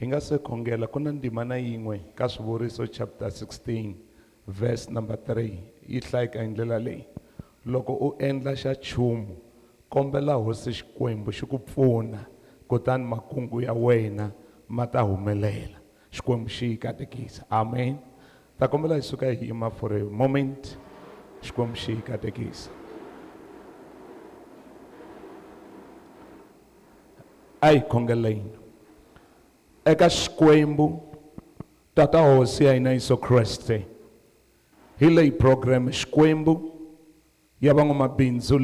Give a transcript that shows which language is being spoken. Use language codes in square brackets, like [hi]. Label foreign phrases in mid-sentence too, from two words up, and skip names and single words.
[ts] nga se khongela ku na ndima na yin'we ka swivuriso [en] chapter 16 verse number 3 [ts] yi hlayeka hi ndlela leyi loko u endla xa chumu kombela hosi xikwembu xi ku pfuna kutani makungu ya wena ma ta humelela xikwembu xi yi katekisa amen ta kombela hi suka hi yima [en] for a moment [ts] xikwembu xi yi katekisa ai khongeleni eka xikwembu tata hosi ya hina Yesu Kriste hi leyi program xikwembu ya van'wamabindzu